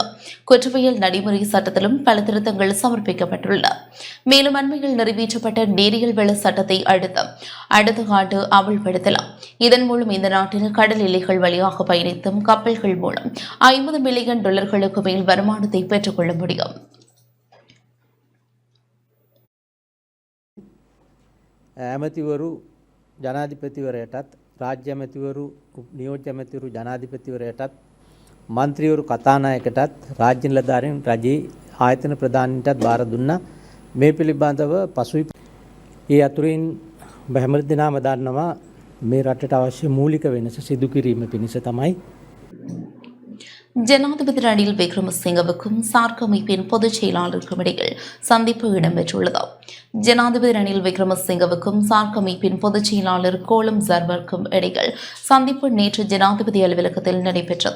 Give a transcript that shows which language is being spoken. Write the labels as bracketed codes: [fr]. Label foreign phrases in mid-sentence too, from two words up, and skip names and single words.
[ta] குற்றவியல் நடைமுறை சட்டத்திலும் பல திருத்தங்கள் சமர்ப்பிக்கப்பட்டுள்ளன. மேலும் அண்மையில் நிறைவேற்றப்பட்ட நேரியல் வள சட்டத்தை அடுத்த ஆண்டு அமல்படுத்தலாம். இதன் மூலம் இந்த நாட்டின் கடல் எல்லைகள் வழியாக பயணித்தும் கப்பல்கள் மூலம் $50 மில்லியன் மேல் வருமானத்தை பெற்றுக் கொள்ள முடியும். [si] ඇමතිවරු ජනාධිපතිවරයටත් රාජ්‍ය ඇමතිවරු නියෝජ්‍ය ඇමතිවරු ජනාධිපතිවරයටත් මන්ත්‍රීවරු කතානායකටත් රාජ්‍ය නිලධාරීන් රජයේ ආයතන ප්‍රධානීන්ටත් බාර දුන්නා. මේ පිළිබඳව පසුයි ඒ අතුරින් හැම දිනම දන්නවා මේ රටට අවශ්‍ය මූලික වෙනස සිදු කිරීම පිණිස තමයි [ta] ஜனாதிபதி ரணில் விக்ரமசிங்கவுக்கும் சார்க் அமைப்பின் பொதுச் செயலாளருக்கும் இடையில் சந்திப்பு இடம்பெற்றுள்ளது. ஜனாதிபதி ரணில் விக்ரமசிங்கவுக்கும் சார்க் அமைப்பின் பொதுச் செயலாளர் கோலம் ஜர்வருக்கும் இடையில் சந்திப்பு நேற்று ஜனாதிபதி அலுவலகத்தில் நடைபெற்றது.